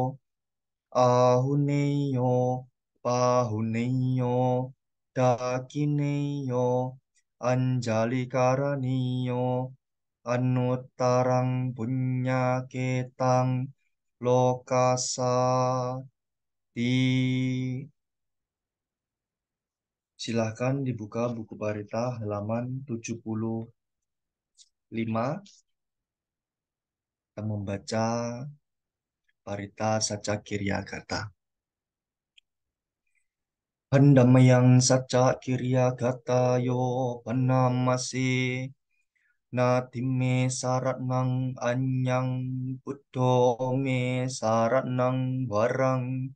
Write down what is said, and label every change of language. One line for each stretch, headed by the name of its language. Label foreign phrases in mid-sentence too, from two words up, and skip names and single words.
Pali: ahuneyo pahuneyo dakineyo anjali karaniyo anuttarang punyaketang lokasati.
Indonesian: Silahkan dibuka buku Parita halaman 75. Kita membaca Parita Saca Kiryagata.
Pali: Handamayang Saca Kiryagata yo panamase natime saratnang anyang buddho me saratnang warang